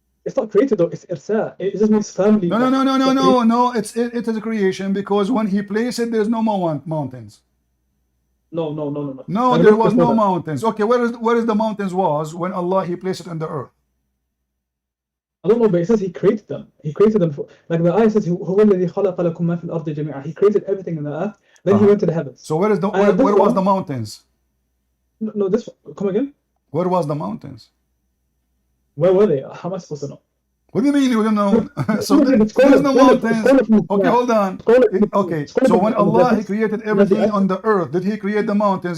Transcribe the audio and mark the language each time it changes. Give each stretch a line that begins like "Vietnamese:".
English: it's not created though. It's irsa. It just means family. No, no, no, no, no, no, no. It is a creation because when he placed it, there's no more mountains. No. No, there was no mountains. Okay, where is the mountains was when Allah he placed it on the earth? I don't know, but it says he created them. He created them. Like the ayah says,
Arabic: هو الذي خلق لكم ما في الأرض جميعا.
English: He created everything in the earth. Then he went to the heavens. So where was the mountains? No, this come again. Where was the mountains? Where were they? How am I supposed to know? What do you mean you don't know? So there's no mountains. Okay, hold on. Okay, so when Allah he created everything on the earth, did he create the mountains?